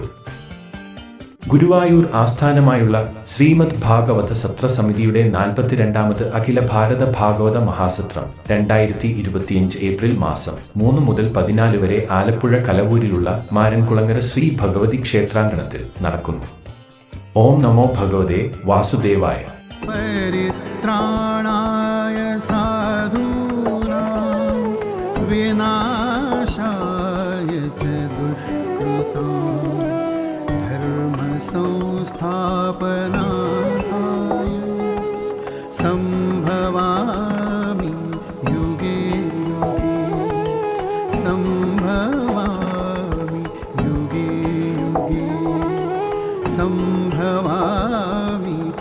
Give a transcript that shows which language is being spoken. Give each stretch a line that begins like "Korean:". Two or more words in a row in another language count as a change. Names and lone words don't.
Malayalam: ഗുരുവായൂർ ആസ്ഥാനമായുള്ള ശ്രീമദ് ഭാഗവത സത്ര സമിതിയുടെ 42ാമത് അഖില ഭാരത ഭാഗവത മഹാസത്രം 2025 ഏപ്രിൽ മാസം 3 മുതൽ 14 വരെ ആലപ്പുഴ കലവൂരിലുള്ള മാരൻകുളങ്ങര ശ്രീ ഭഗവതി ക്ഷേത്രാങ്കണത്തിൽ നടക്കുന്നു.
Sanskrit: ഓം നമോ ഭഗവതേ വാസുദേവായ. പരിത്രാണായ സാധൂനാം വിനാശായ ച ദുഷ്കൃതാം സംസ്ഥാപനായ സംഭവാമി യുഗേ യുഗേ സംഭവാമി യുഗേ യുഗേ സംഭവാമി